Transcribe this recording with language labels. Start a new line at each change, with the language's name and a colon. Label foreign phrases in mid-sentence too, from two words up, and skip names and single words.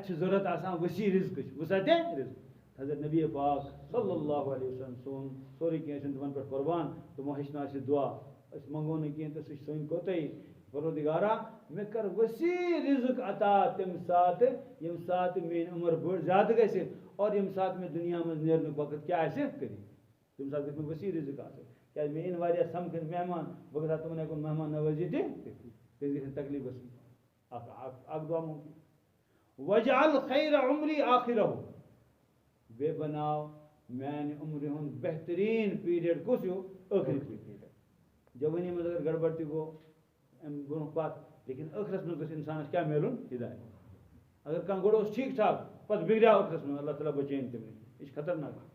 Kashmiri: چھِ ضوٚرتھ آسان ؤسیع رِزقٕچ وٕچھا تہِ رِزق حضرت نبی پاک
Arabic: صلی اللہ علیہ وسلم
Kashmiri: سون سورُے کینٛہہ ٲسِن تِمن پٮ۪ٹھ قۄربان تِمو ہیٚچھناو اَسہِ دُعا أسۍ منٛگو نہٕ کینٛہہ تہٕ سُہ چھِ سٲنۍ کوتاہی پروردگارا مےٚ کر ؤسیع رِزق عطا تَمہِ ساتہٕ ییٚمہِ ساتہٕ میٛٲنۍ عمر بٔڑ زیادٕ گژھِ اور ییٚمہِ ساتہٕ مےٚ دُنیا منٛز نیرنُک وقت کیٛاہ آسہِ کٔرِتھ تَمہِ ساتہٕ گژھِ مےٚ ؤسیع رِزق آسٕنۍ کیٛازِ مےٚ یِن واریاہ سَمکھٕنۍ مہمان بہٕ گژھٕ ہا تِمن ہٮ۪کُن مہمان نوٲزی تہِ تیٚلہِ گژھِ نہٕ تکلیٖف گژھُن اکھ دُعا ممکن
Arabic: وجعل خیر عمری آخرہ
Kashmiri: بیٚیہِ بناو میانہِ عمرِ ہُنٛد بہتریٖن پیٖریڈ کُس ہیوٗ ٲخری پیٖریڈ جوٲنی منٛز اگر گڑبڑ تہِ گوٚو اَمہِ برونٛہہ پتھ لیکن ٲخرس منٛز گژھِ اِنسانس کیٛاہ میلُن ہدایت اگر کانٛہہ گۄڈٕ اوس ٹھیٖک ٹھاک پتہٕ بِگڑیو ٲخرس منٛز اللہ تعالیٰ بچٲیِن تٔمۍ نِش یہِ چھِ خطرناک